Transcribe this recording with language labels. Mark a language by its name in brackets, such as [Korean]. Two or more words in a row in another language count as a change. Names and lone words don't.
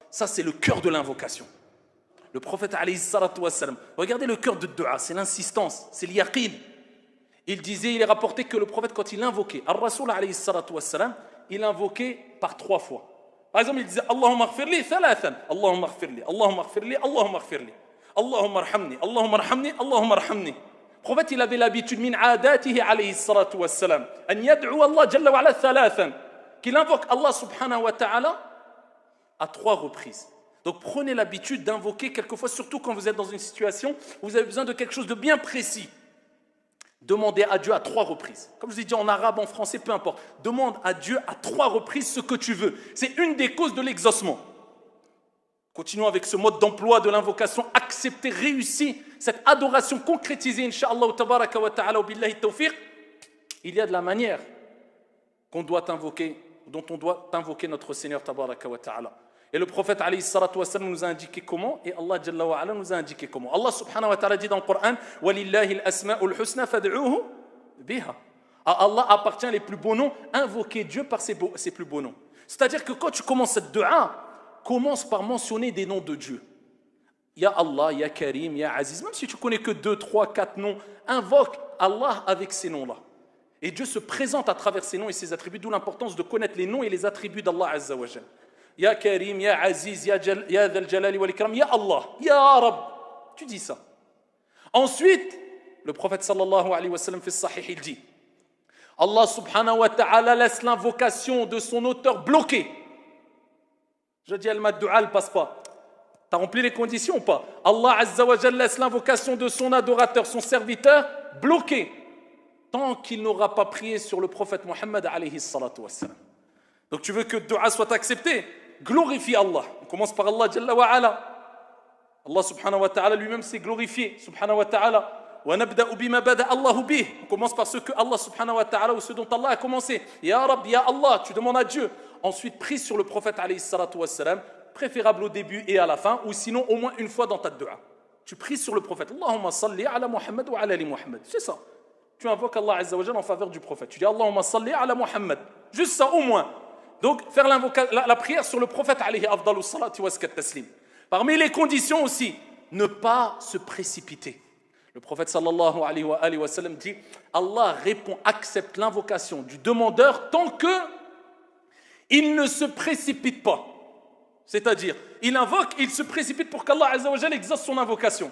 [French] Ça, c'est le cœur de l'invocation. Le prophète, [Arabic] عليه الصلاة والسلام, [French] regardez le cœur de dua, c'est l'insistance, c'est l'yaqin. Il disait, il est rapporté que le prophète, quand il invoquait, Ar-Rasoul, [Arabic] عليه الصلاة والسلام, [French] il invoquait par 3 fois. Par exemple, il disait, [Arabic] اللهم اغفر لي ثلاثا اللهم اغفر لي اللهم اغفر لي اللهم اغفر لي اللهم ارحمني اللهم ارحمني اللهم ارحمني. [French] Le prophète, il avait l'habitude, [Arabic] من عادته عليه الصلاة والسلام أن يدعو الله جل وعلا ثلاثا, [French] qu'il invoque Allah [Arabic] سبحانه وتعالى [French] à 3 reprises. Donc prenez l'habitude d'invoquer quelquefois, surtout quand vous êtes dans une situation où vous avez besoin de quelque chose de bien précis. Demandez à Dieu à 3 reprises. Comme je vous ai dit en arabe, en français, peu importe. Demande à Dieu à 3 reprises ce que tu veux. C'est une des causes de l'exaucement. Continuons avec ce mode d'emploi de l'invocation. Accepter, réussir cette adoration concrétisée, Inch'Allah, [Arabic] تبارك وتعالى بالله التوفيق. [French] Il y a de la manière qu'on doit invoquer, dont on doit invoquer notre Seigneur, [Arabic] تبارك وتعالى. [French] Et le prophète [Arabic] عليه الصلاة والسلام [French] nous a indiqué comment, et Allah [Arabic] جل وعلا [French] nous a indiqué comment. Allah [Arabic] سبحانه وتعالى [French] dit dans le Coran, [Arabic] ولله الأسماء الحسنى فادعوه بها. [French] À Allah appartient les plus beaux noms, invoquer Dieu par ses plus beaux noms. C'est-à-dire que quand tu commences cette dua, commence par mentionner des noms de Dieu. [Arabic] يا الله يا كريم يا عزيز. [French] Même si tu connais que 2, 3, 4 noms, invoque Allah avec ces noms-là. Et Dieu se présente à travers ces noms et ses attributs, d'où l'importance de connaître les noms et les attributs d'Allah [Arabic] عز وجل. يا كريم يا عزيز يا ذا الجلال والإكرام يا الله يا رب. [French] Tu dis ça. Ensuite, le prophète [Arabic] صلى الله عليه وسلم [French] fait sahih, il dit, Allah [Arabic] سبحانه وتعالى [French] laisse l'invocation de son auteur bloquée. Je dis, al-maddu'a ne passe pas. Tu as rempli les conditions ou pas? Allah [Arabic] عز وجل [French] laisse l'invocation de son adorateur, son serviteur, bloquée, tant qu'il n'aura pas prié sur le prophète Muhammad [Arabic] عليه الصلاة والسلام. [French] Donc tu veux que le dua soit accepté? Glorifie Allah. On commence par Allah [Arabic] جل وعلا. [French] Allah [Arabic] سبحانه وتعالى [French] lui-même s'est glorifié. [Arabic] سبحانه وتعالى. ونبدأ بما بدأ الله به. [French] On commence par ce que Allah [Arabic] سبحانه وتعالى [French] ou ce dont Allah a commencé. [Arabic] يا رب يا الله, [French] tu demandes à Dieu. Ensuite, prie sur le prophète [Arabic] عليه الصلاة والسلام, [French] préférable au début et à la fin, ou sinon au moins une fois dans ta dua. Tu pries sur le prophète. [Arabic] اللهم صل على محمد وعلى آل محمد. [French] C'est ça. Tu invoques Allah [Arabic] عز وجل [French] en faveur du prophète. Tu dis [Arabic] اللهم صل على محمد. [French] Juste ça au moins. Donc, faire la prière sur le prophète [Arabic] عليه أفضل الصلاة وأزكى التسليم. [French] Parmi les conditions aussi, ne pas se précipiter. Le prophète [Arabic] صلى الله عليه وسلم [French] dit, Allah répond, accepte l'invocation du demandeur tant que il ne se précipite pas. C'est-à-dire, il invoque, il se précipite pour qu'Allah [Arabic] عز وجل [French] exauce son invocation.